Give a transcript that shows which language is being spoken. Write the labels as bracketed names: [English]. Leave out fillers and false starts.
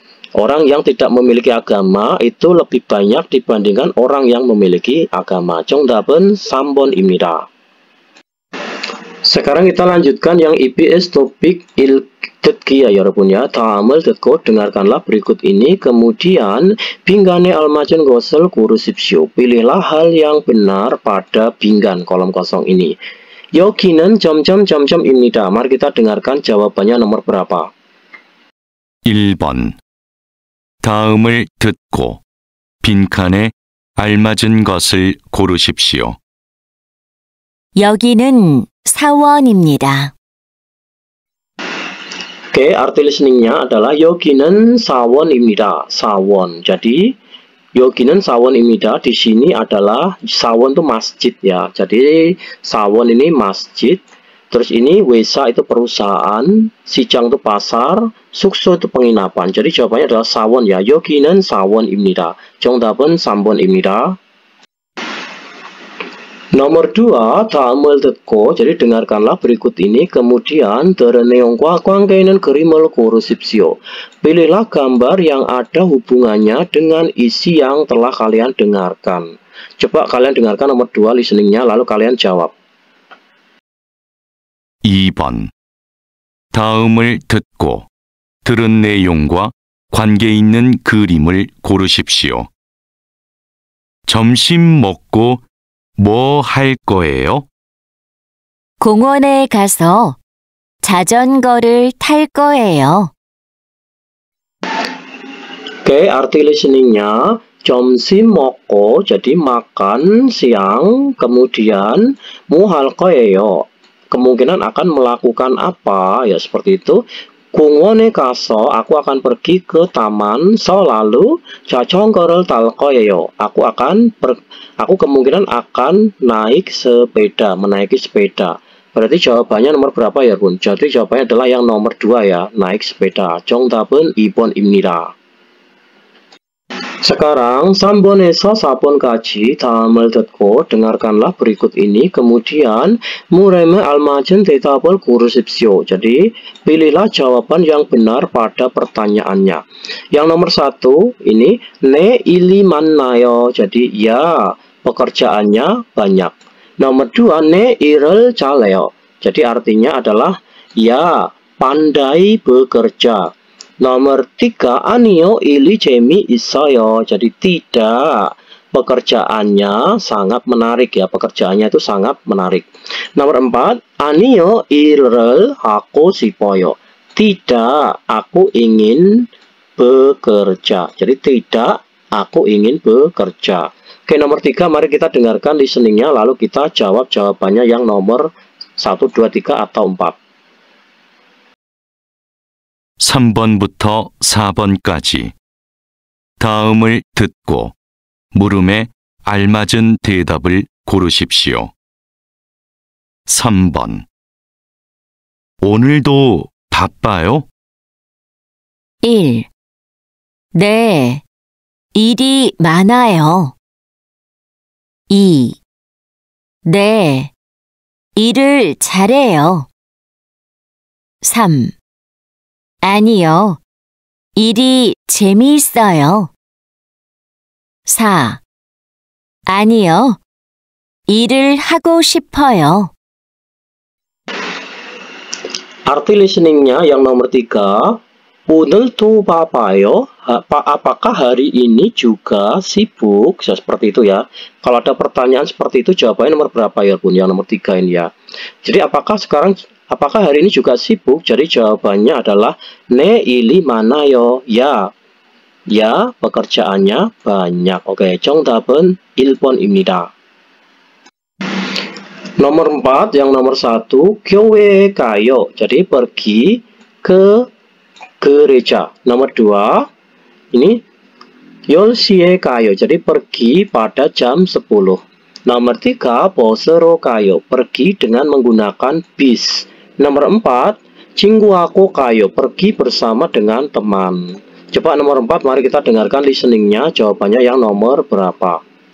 [Indonesian] Orang yang tidak memiliki agama itu lebih banyak dibandingkan orang yang memiliki agama. [Korean] 정답은 3번입니다. [Indonesian] Sekarang kita lanjutkan yang EBS topik 듣기 ya [Korean] 여러분 [Indonesian] ya. [Korean] 다음을 듣고 [Indonesian] dengarkanlah berikut ini. Kemudian [Korean] 빈간에 알맞은 것을 고르십시오. [Indonesian] Pilihlah hal yang benar pada [Korean] 빈간 [Indonesian] kolom kosong ini. [Korean] 여기는 점점점점입니다. [Indonesian] Mari kita dengarkan jawabannya nomor berapa. [Korean] 1번 다음을 듣고 빈칸에 알맞은 것을 고르십시오. 여기는 사원입니다. [Indonesian] Oke, arti listeningnya adalah [Korean] 여기는 사원입니다. 사원. Jadi 여기는 사원입니다. [Indonesian] Di sini adalah 사원 itu masjid ya. Jadi 사원 ini masjid. Terus ini wesa itu perusahaan, 시장 itu pasar, 숙소 itu penginapan. Jadi jawabannya adalah 사원 ya. [Korean] 여기는 사원입니다. 정답은 3번입니다. Nomor 2, 다음을 듣고, [Indonesian] jadi dengarkanlah berikut ini, kemudian [Korean] 들은 내용과 관계 있는 그림을 고르십시오. [Indonesian] Pilihlah gambar yang ada hubungannya dengan isi yang telah kalian dengarkan. Coba kalian dengarkan nomor 2 listeningnya, lalu kalian jawab. [Korean] 2번. 다음을 듣고 들은 내용과 관계 있는 그림을 고르십시오. 점심 먹고 뭐 할 거예요? 공원에 가서 자전거를 탈 거예요. [Indonesian] Oke, arti listeningnya, [Korean] 점심 먹고, [Indonesian] jadi makan siang, kemudian [Korean] 뭐 할 거예요? [Indonesian] Kemungkinan akan melakukan apa, ya seperti itu. [Korean] 공원에 가서, [Indonesian] aku akan pergi ke taman, lalu [Korean] 자전거를 탈 거예요. [Indonesian] Aku kemungkinan akan naik sepeda, menaiki sepeda. Berarti jawabannya nomor berapa ya, Bun? Jadi jawabannya adalah yang nomor 2 ya, naik sepeda. [Korean] 정답은 2번입니다. [Indonesian] Sekarang [Korean] 3번에서 4번까지 다음을 듣고 [Indonesian] dengarkanlah berikut ini, kemudian [Korean] 물음에 알맞은 대답을 고르십시오. [Indonesian] Jadi pilihlah jawaban yang benar pada pertanyaannya. Yang nomor 1 ini [Korean] 내 일이 많나요? [Indonesian] Jadi ya, pekerjaannya banyak. Nomor 2 [Korean] 내 일을 잘해요. [Indonesian] Jadi artinya adalah ya, pandai bekerja. [Korean] Nomor 3, 아니요, 일이 재미있어요. [Indonesian] Jadi tidak, pekerjaannya sangat menarik ya, pekerjaannya itu sangat menarik. [Korean] Nomor 4, 아니요, 일을 하고 싶어요. [Indonesian] Tidak, aku ingin bekerja. Jadi tidak, aku ingin bekerja. Oke, nomor 3, mari kita dengarkan listeningnya, lalu kita jawab jawabannya yang nomor 1, 2, 3, atau 4. [Korean] 3번부터 4번까지 다음을 듣고 물음에 알맞은 대답을 고르십시오. 3번. 오늘도 바빠요? 1. 네, 일이 많아요. 2. 네, 일을 잘해요. 3. 아니요, 일이 재미있어요. 4. 아니요, 일을 하고 싶어요. [Indonesian] Arti listeningnya yang nomor 3, [Korean] 오늘도 바빠요? [Indonesian] Apakah hari ini juga sibuk? Seperti itu ya. Kalau ada pertanyaan seperti itu, jawabannya nomor berapa ya, Bun? Yang nomor 3 ini ya. Jadi apakah hari ini juga sibuk? Jadi jawabannya adalah [Korean] 내 일이 많아요. [Indonesian] Ya, pekerjaannya banyak. [Korean] Oke, 정답은 1번입니다. [Indonesian] Nomor 4, yang nomor 1, [Korean] 교회에 가요. [Indonesian] Jadi pergi ke gereja. Nomor 2, ini [Korean] 10시에 가요. [Indonesian] Jadi pergi pada jam 10. Nomor 3, [Korean] 버스로 가요. [Indonesian] Pergi dengan menggunakan bis. Nomor 4, [Korean] 친구하고 가요. [Indonesian] Pergi bersama dengan teman. Coba nomor 4, mari kita dengarkan listeningnya. Jawabannya yang nomor berapa?